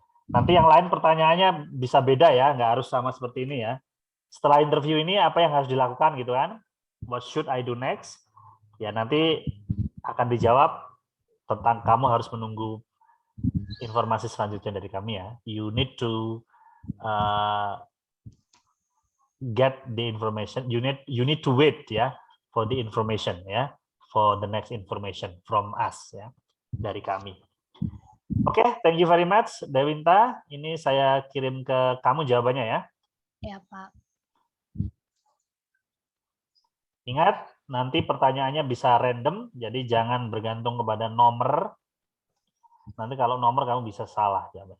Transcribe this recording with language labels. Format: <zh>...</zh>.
<id>Nanti yang lain pertanyaannya bisa beda ya, nggak harus sama seperti ini ya. Setelah interview ini apa yang harus dilakukan gitu kan?</id> <en>What should I do next?</en> <id>Ya nanti akan dijawab tentang kamu harus menunggu informasi selanjutnya dari kami ya.</id> <en>You need to get the information. You need to wait ya for the information ya, for the next information from us ya,</en> <id>dari kami.</id> <en>Oke, thank you very much Dewinta.</en> <id>Ini saya kirim ke kamu jawabannya ya. Ya, Pak. Ingat, nanti pertanyaannya bisa random, jadi jangan bergantung kepada nomor. Nanti kalau nomor kamu bisa salah jawaban.</id>